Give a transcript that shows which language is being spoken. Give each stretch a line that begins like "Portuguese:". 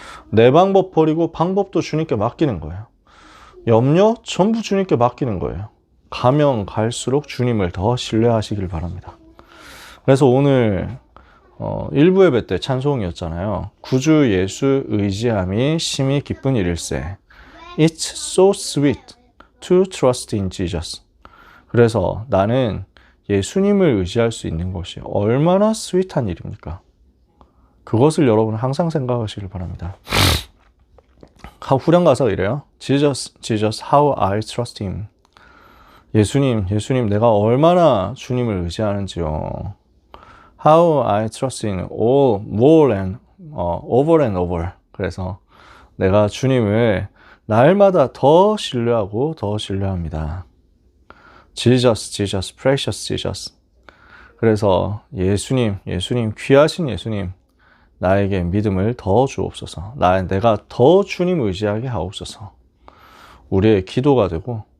Korean: 내 방법 버리고 방법도 주님께 맡기는 거예요. 염려 전부 주님께 맡기는 거예요. 가면 갈수록 주님을 더 신뢰하시길 바랍니다. 그래서 오늘 1부 예배 때 찬송이었잖아요. 구주 예수 의지함이 심히 기쁜 일일세.
English: It's so sweet to trust in Jesus.
Korean: 그래서 나는 예수님을 의지할 수 있는 것이 얼마나 스윗한 일입니까? 그것을 여러분 항상 생각하시길 바랍니다. 후렴 가사가 이래요.
English: Jesus, Jesus, how I trust Him.
Korean: 예수님, 예수님, 내가 얼마나 주님을 의지하는지요.
English: How I trust in all, more and over and over.
Korean: 그래서 내가 주님을 날마다 더 신뢰하고 더 신뢰합니다.
English: Jesus, Jesus, precious Jesus.
Korean: 그래서 예수님, 예수님, 귀하신 예수님, 나에게 믿음을 더 주옵소서. 내가 더 주님 의지하게 하옵소서. 우리의 기도가 되고